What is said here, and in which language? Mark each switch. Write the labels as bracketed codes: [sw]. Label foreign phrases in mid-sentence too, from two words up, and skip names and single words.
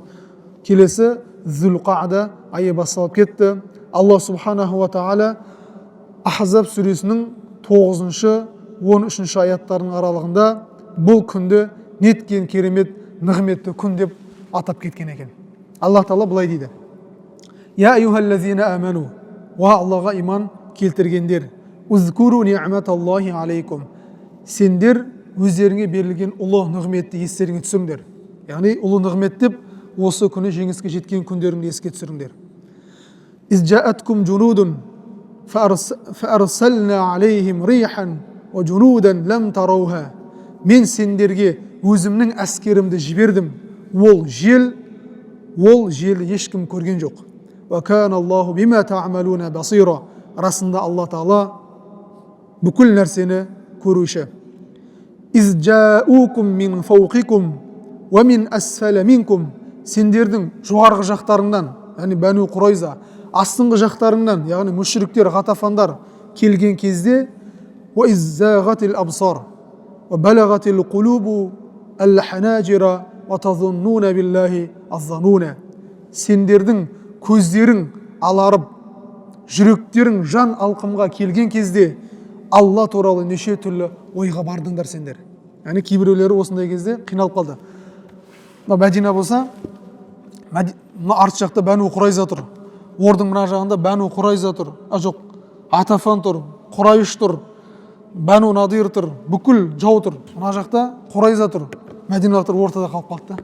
[kk] Келесі Зүл-Қаада айы басталып кетті. [ar] الله سبحانه وتعالى [kk] Ахзаб сүресінің 9-13 аяттарының аралығында бұл күнді неткен керемет, нығметті күн деп атап кеткен екен. Аллах Тағала былай дейді: [ar] يا أيها الذين آمنوا, [kk] ва Аллаға иман келтіргендер, [ar] اذكروا نعمة الله عليكم, [kk] сендер өздеріңе берілген ұлы нығметті естеріңе түсіңдер. Яғни ұлы нығмет деп осы күні жеңіске жеткен күндеріңді еске түсіріңдер. [ar] إذ جاءتكم جنود فأرسلنا عليهم ريحا وجنودا لم تروها. [kk] Мен сендерге өзімнің әскерімді жібердім. Ол желді ешкім көрген жоқ. [ar] وكان الله بما تعملون بصيرا. [kk] Расында Алла Тағала бүкіл нәрсені көруші. [ar] إذ جاءوكم من فوقكم ومن أسفل منكم, [kk] сендердің жоғарғы жақтарыңнан, яғни Бәну Құрайза, астыңғы жақтарыңнан, яғни мүшриктер, ғатафандар келген кезде, [ar] وإذ زاغت الأبصار وبلغت القلوب الحناجر وتظنون بالله الظنونا, [kk] сендердің көздерің аларып, жүректерің жан алқымға келген кезде Алла туралы неше түрлі ойға бардыңдар сендер. Яғни кейбіреулері осындай кезде қиналып қалды. Мәдина болса, арт жақта Бәну Құрайза тұр, ордың мына жағында Бәну Құрайза тұр, жоқ, Атафан тұр, Құрайш тұр, Бәну Надир тұр, бүкіл жау тұр, мына жақта Құрайза тұр, Мәдиналықтар ортада қалып қалды.